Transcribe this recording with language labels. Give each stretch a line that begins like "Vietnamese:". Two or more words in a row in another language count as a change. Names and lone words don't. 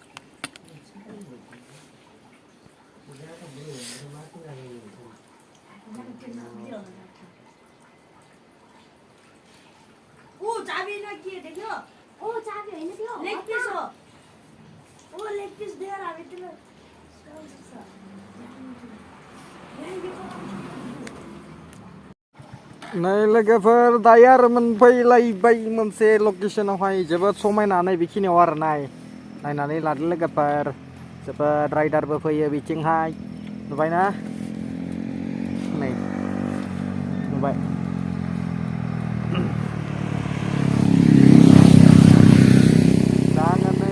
Nepali: चाबी ना के देख्यो ओ चाबी हैन त्यो
English: leg piece
Nepali: हो ओ
English: leg piece
Nepali: दिएर हामी त्यो
Bodo: नै लोगोफोर दायो आरो मोनफैलायबाय मोनसे लकेसनावहाय जोबोद समायना नै बेखिनियाव आरो नायनानै लादो लोगोफोर जोबोद राइडारबो फैयो बिथिंहाय नुबायना नै नुबाय दा आङो नै